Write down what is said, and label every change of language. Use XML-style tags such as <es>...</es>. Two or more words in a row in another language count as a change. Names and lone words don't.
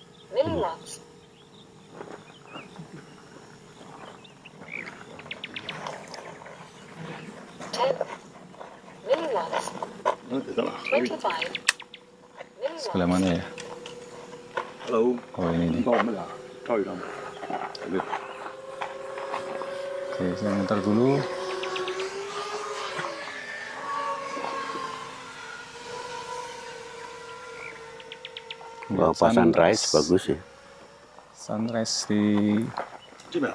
<id>Sebelah mana ya? Hello， Oh ini 你 nih.</id> <zh>帮我们俩照一张吧。对，</zh> <id>Oke, saya muter dulu. Lihat Bapak sunrise bagus ya. Sunrise di 这边。</id>